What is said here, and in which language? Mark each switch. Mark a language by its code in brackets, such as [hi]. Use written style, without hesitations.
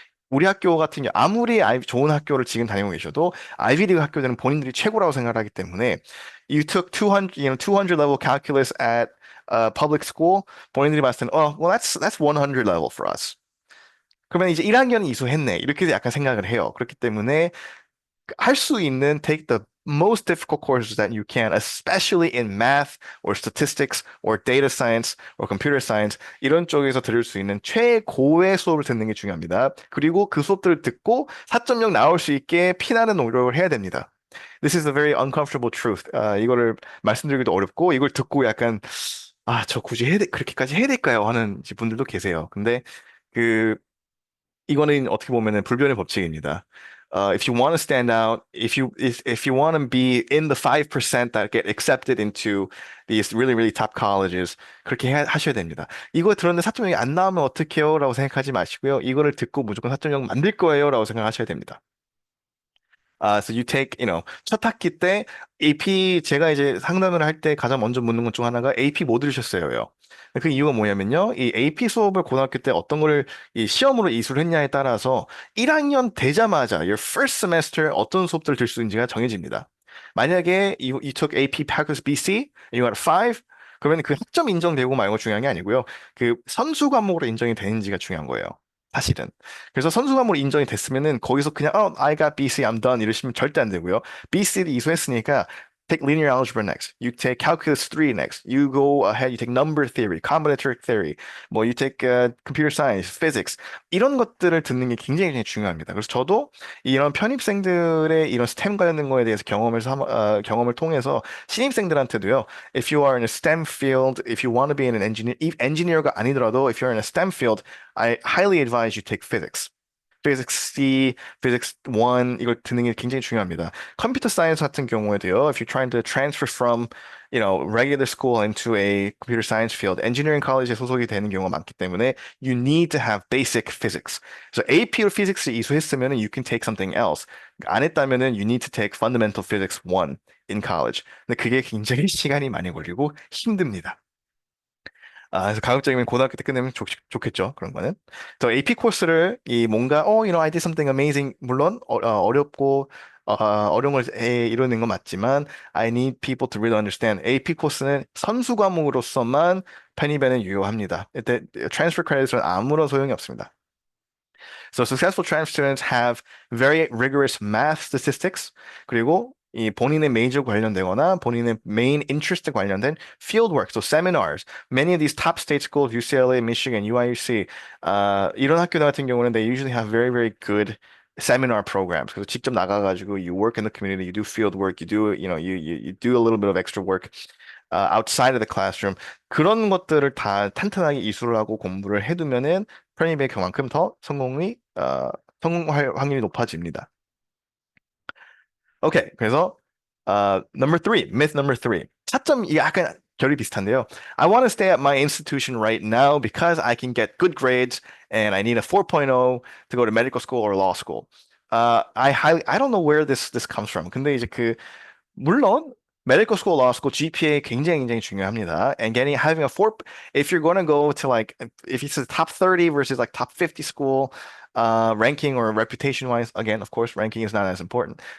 [ko] 우리 학교 같은 경우 아무리 좋은 학교를 지금 다니고 계셔도 아이비리그 학교들은 본인들이 최고라고 생각하기 때문에 [en] you took 200, 200 level calculus at public school [ko] 본인들이 봤을 때는 [en] well that's 100 level for us. [ko] 그러면 이제 1학년 이수했네. 이렇게 약간 생각을 해요. 그렇기 때문에 할 수 있는 [en] take the most difficult courses that you can, especially in math or statistics or data science or computer science [ko] 이런 쪽에서 들을 수 있는 최고의 수업을 듣는 게 중요합니다. 그리고 그 수업들을 듣고 4.0 나올 수 있게 피나는 노력을 해야 됩니다. [en] This is a very uncomfortable truth. [ko] 이거를 말씀드리기도 어렵고 이걸 듣고 약간 저 굳이 그렇게까지 해야 될까요? 하는 분들도 계세요. 근데 그 이거는 어떻게 보면은 불변의 법칙입니다. [en] If you want to stand out, if you want to be in the 5% that get accepted into these really really top colleges, [ko] 그렇게 하셔야 됩니다. 이거 들었는데 4.0이 안 나오면 어떡해요? 라고 생각하지 마시고요. 이거를 듣고 무조건 4.0 만들 거예요? 라고 생각하셔야 됩니다. [en] So you take, [ko] 첫 학기 때 AP 제가 이제 상담을 할 때 가장 먼저 묻는 것 중 하나가 AP 뭐 들으셨어요? 그 이유가 뭐냐면요. 이 AP 수업을 고등학교 때 어떤 거를 이 시험으로 이수를 했냐에 따라서 1학년 되자마자 [en] your first semester [ko] 어떤 수업들을 들 수 있는지가 정해집니다. [en] 만약에 you took AP Calculus BC and you got a 5, [ko] 그러면 그 학점 인정되고 말고 중요한 게 아니고요. 그 선수 과목으로 인정이 되는지가 중요한 거예요. 사실은. 그래서 선수 과목으로 인정이 됐으면은 거기서 그냥 [en] I got BC, I'm done [ko] 이러시면 절대 안 되고요. BC를 이수했으니까 [en] take linear algebra next. You take calculus 3 next. You go ahead, you take number theory, combinatoric theory. 뭐 you take computer science, physics. [ko] 이런 것들을 듣는 게 굉장히 중요합니다. 그래서 저도 이런 편입생들의 이런 스템 관련된 거에 대해서 경험을 통해서 신입생들한테도요. [en] If you are in a STEM field, if you want to be in an engineer가 아니더라도 if you're in a STEM field, I highly advise you take physics. [ko] Physics C, Physics 1 이걸 듣는 게 굉장히 중요합니다. 컴퓨터 사이언스 같은 경우에도요. [en] If you're trying to transfer from, regular school into a computer science field, engineering college에 [ko] 소속이 되는 경우가 많기 때문에 [en] you need to have basic physics. [ko] 그래서 AP로 physics 이수했으면 [en] you can take something else. [ko] 안 했다면은 [en] you need to take fundamental physics 1 in college. [ko] 근데 그게 굉장히 시간이 많이 걸리고 힘듭니다. 그래서 가급적이면 고등학교 때 끝내면 좋겠죠. 그런 거는. 저 AP 코스를 이 뭔가 [en] I did something amazing [ko] 물론 어렵고 어려운 걸 이루는 건 맞지만 [en] I need people to really understand. [ko] AP 코스는 선수 과목으로서만 편입에는 유효합니다. 이때 transfer credit은 아무런 소용이 없습니다. [en] So successful transfer students have very rigorous math statistics [ko] 그리고 이 본인의 메이저 관련되거나 [en] 본인의 main interest 관련된 field work, so seminars. Many of these top state schools, UCLA, Michigan, UIUC, [ko] 이런 학교들 같은 경우는 [en] they usually have very, very good seminar programs. [ko] 그래서 직접 나가가지고 [en] you work in the community, you do field work, you do a little bit of extra work outside of the classroom. [ko] 그런 것들을 다 탄탄하게 이수를 하고 공부를 해두면은 편입의 그만큼 더 성공할 확률이 높아집니다. 오케이. [en] 그래서 number three, myth number three. [ko] 차점 이게 약간 결이 비슷한데요. [en] I want to stay at my institution right now because I can get good grades and I need a 4.0 to go to medical school or law school. I don't know where this comes from. [ko] 근데 이제 물론 medical school, law school GPA 굉장히 굉장히 중요합니다. [en] And having a four if you're going to go to like if it's a top 30 versus like top 50 school ranking or reputation wise again of course ranking is not as important.